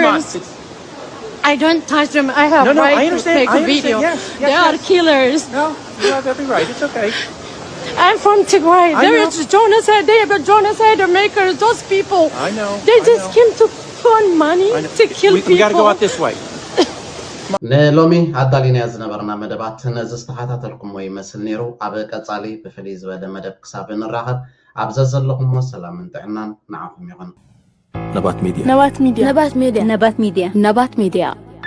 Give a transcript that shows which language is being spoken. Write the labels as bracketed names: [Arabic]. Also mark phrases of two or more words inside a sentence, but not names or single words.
[English] killers. I don't touch them. I have No, right I to understand. take I a understand. video. Yes, They are killers. No, you have every right. It's okay. I'm from Tigray. I There know. is genocide. They have a genocide makers. Those people. I know. They I just know. came to fund money I know. to kill we people. got to go out this way. [Tigrinya] ንሎሚ ኣዳሊና ዝነበርና መደባት ነዚ ዝተኸታተልኩሞ ይመስል ነይሩ ኣብ ቀጻሊ ብፍልይ ዝበለ መደብ ክሳብ ንራኸብ ኣብዘ ዘለኹሞ ሰላምን ጥዕናን ንዓኹም ይኹን Nabat Media.